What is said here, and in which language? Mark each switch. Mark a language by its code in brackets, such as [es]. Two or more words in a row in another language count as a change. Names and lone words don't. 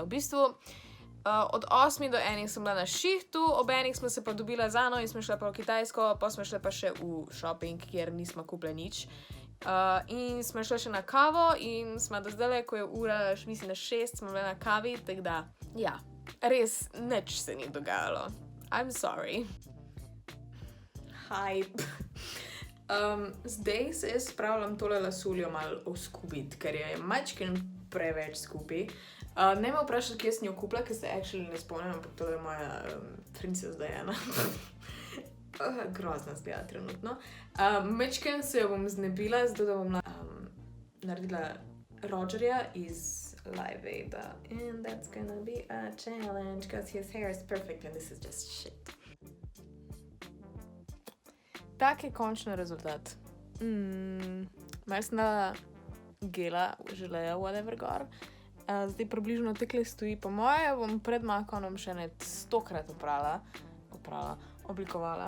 [sl] V bistvu, od 8 do 1 sem bila na šihtu, ob 1 smo se pa dobila z Ano in smo šla pa v Kitajsko, pa smo šla pa še v shopping, kjer nismo kupili nič. In smo šla še na kavo in smo do zdaj, ko je ura, mislim na 6, smo bile na kavi, tako da, ja, res nič se ni dogajalo. [en] I'm sorry. Hype. [sl] Zdaj se jaz spravljam tole lasuljo malo oskubiti, ker je majčken preveč skupaj. Ne me vprašati, kje sem jo kupila, ker se actually ne spomnim, ampak to je moja princesa Diana. Grozna zgleda trenutno. Majčken se jo bom znebila, zato da bom naredila Rogerja iz Live Aida. [en] And that's gonna be a challenge, because his hair is perfect and this is just shit. [sl] Tak je končni rezultat. Malo sem dala gela, želeja, whatever gor. Zdaj približno tekle stoji. Po moje bom pred Makonom še ne 100-krat oblikovala.